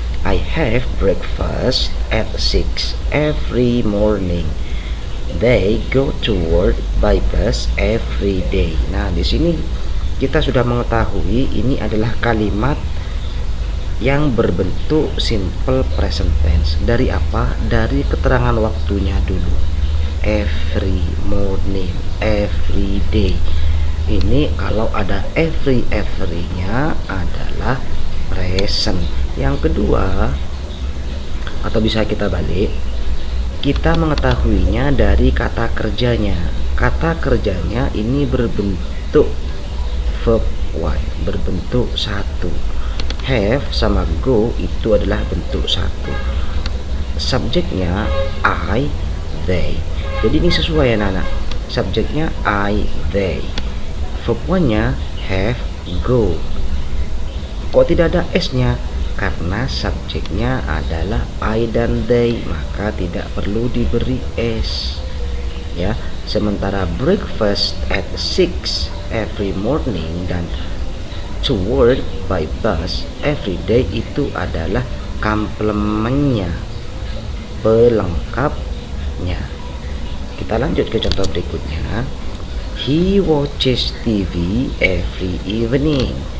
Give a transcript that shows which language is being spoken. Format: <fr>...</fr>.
<en>I have breakfast at 6 every morning. They go to work by bus every day.</en> <id>Nah, di sini kita sudah mengetahui ini adalah kalimat yang berbentuk simple present tense. Dari apa? Dari keterangan waktunya dulu.</id> <en>Every morning, every day.</en> <id>Ini kalau ada every-nya adalah present. Yang kedua, atau bisa kita balik, kita mengetahuinya dari kata kerjanya. Kata kerjanya ini berbentuk verb one, berbentuk satu. Have sama go itu adalah bentuk satu. Subjeknya I, they. Jadi ini sesuai ya Nana. Subjeknya I, they. Verb one-nya have, go. Kok tidak ada s-nya? Karena subjeknya adalah I dan they, maka tidak perlu diberi s, ya. Sementara</id> <en>breakfast at 6 every morning</en> <id>dan</id> <en>to work by bus every day</en> <id>itu adalah komplementnya, pelengkapnya. Kita lanjut ke contoh berikutnya.</id> <en>He watches TV every evening.</en>